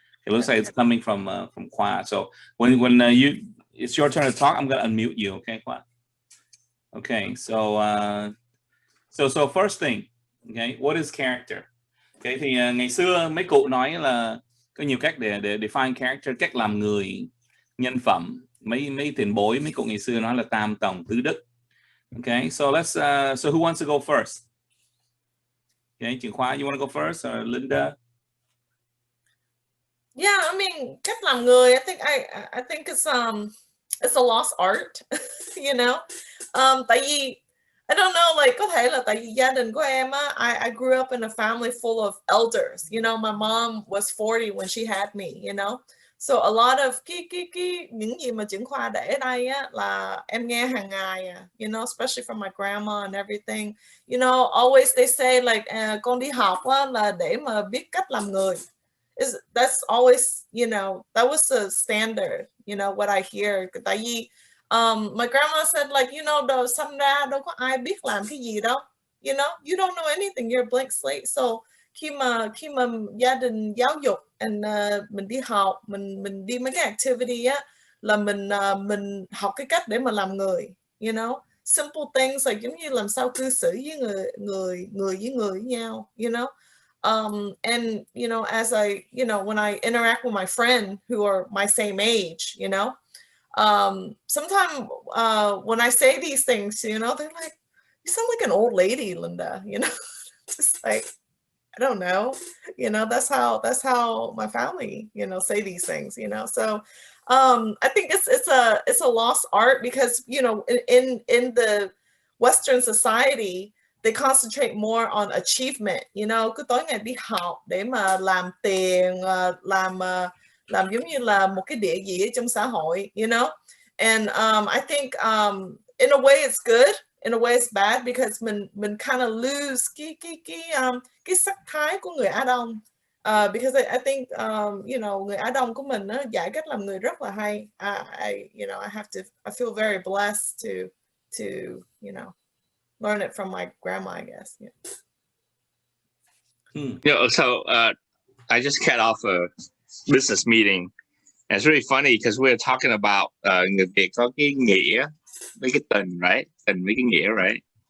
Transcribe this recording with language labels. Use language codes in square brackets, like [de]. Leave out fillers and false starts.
[en] It looks like it's coming from Khoa. So when it's your turn to talk, I'm gonna unmute you. Okay, Khoa. Okay. So first thing, okay, what is character? [vi] Okay, thì ngày xưa mấy cụ nói là có nhiều cách để define character, cách làm người, nhân phẩm. Mấy tiền bối, mấy cụ ngày xưa nói là tam tổng tứ đức. [en] Okay, so so who wants to go first? Okay, Trường Khoa, you want to go first, or Linda? Yeah, I mean, [vi] cách làm người, [en] I think it's a lost art, you know. [vi] Tại vì [en] I don't know, like [vi] có thể là tại vì gia đình của em á, [en] I grew up in a family full of elders. You know, my mom was 40 when she had me, you know. So a lot of [vi] những gì mà Trưởng Khoa để ở đây á là em nghe hàng ngày, [en] you know, especially from my grandma and everything. You know, always they say like [vi] con đi học á là để mà biết cách làm người. [en] That's always, you know, that was the standard, you know, what I hear. [vi] Tại vì [en] my grandma said like, you know, [vi] đâu sinh ra đâu có ai biết làm cái gì đâu. [en] You know, you don't know anything, you're a blank slate. [vi] So khi mà gia đình giáo dục and mình đi học, mình đi mấy cái activity á là mình học cái cách để mà làm người, [en] you know, simple things like [vi] giống như làm sao cư xử với người với nhau, you know. [en] And you know, as you know, when I interact with my friends who are my same age, you know, sometimes when I say these things, you know, they're like, you sound like an old lady, Linda, you know. Just like, I don't know, you know, that's how my family, you know, say these things, you know. So I think it's a lost art because, you know, in the Western society, they concentrate more on achievement, you know, [vi] cứ tối ngày đi học để mà làm tiền, làm giống như là một cái địa vị trong xã hội, [en] you know. And I think in a way it's good, in a way it's bad because mình kind of lose [vi] cái sắc thái của người Á Đông. [en] Because I think you know, [vi] người Á Đông của mình nó dạy cách làm người rất là hay. [en] You know, I feel very blessed to you know, learn it from my grandma, I guess. Yeah. You know, so I just got off a business meeting. And it's really funny because we're talking about [vi] người Việt có cái nghĩa với cái tình, right? Tình với cái nghĩa, right?